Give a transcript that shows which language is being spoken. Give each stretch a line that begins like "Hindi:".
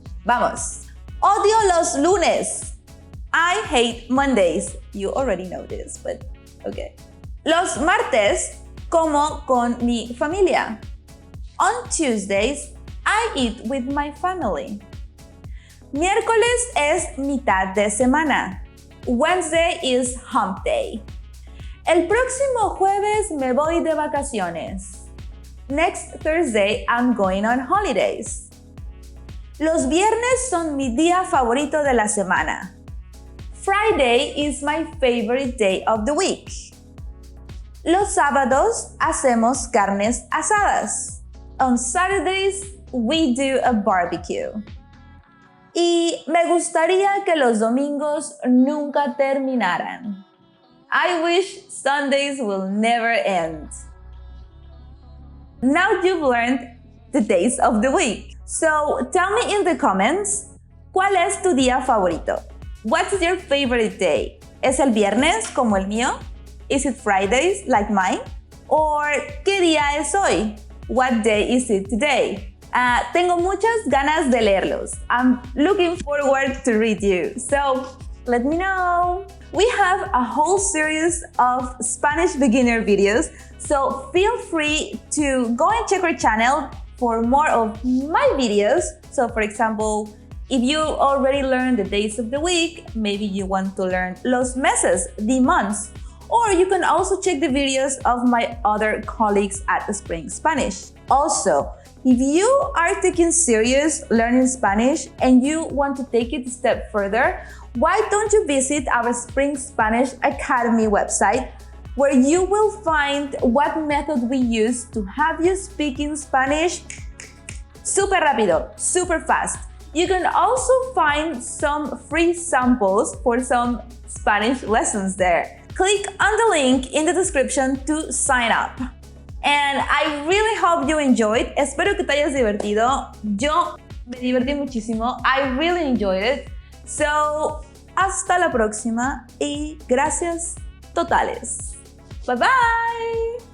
Spanish: Vamos. Odio los lunes.
English: I hate Mondays. You already know this, but okay.
Spanish: Los martes como con mi familia.
English: On Tuesdays, I eat with my family.
Spanish: Miércoles es mitad de semana.
English: Wednesday is hump day.
Spanish: El próximo jueves me voy de vacaciones.
English: Next Thursday, I'm going on holidays.
Spanish: Los viernes son mi día favorito de la semana.
English: Friday is my favorite day of the week.
Spanish: Los sábados hacemos carnes asadas.
English: On Saturdays, we do a barbecue.
Spanish: Y me gustaría que los domingos nunca terminaran.
English: I wish Sundays will never end. Now you've learned the days of the week. So tell me in the comments,
Spanish: ¿cuál es tu día favorito?
English: What's your favorite day?
Spanish: ¿Es el viernes como el mío?
English: Is it Fridays like mine? Or
Spanish: ¿qué día es hoy?
English: What day is it today?
Spanish: Tengo muchas ganas de leerlos.
English: I'm looking forward to read you. So let me know. We have a whole series of Spanish beginner videos, so feel free to go and check our channel for more of my videos. So for example, if you already learned the days of the week, maybe you want to learn los meses, the months. Or you can also check the videos of my other colleagues at Spring Spanish. Also, if you are taking serious learning Spanish and you want to take it a step further, why don't you visit our Spring Spanish Academy website, where you will find what method we use to have you speaking Spanish
Spanish: super rápido,
English: super fast. You can also find some free samples for some Spanish lessons there. Click on the link in the description to sign up. And I really hope you enjoyed.
Spanish: Espero que te hayas divertido. Yo me divertí muchísimo.
English: I really enjoyed it. So,
Spanish: hasta la próxima y gracias totales.
English: Bye bye.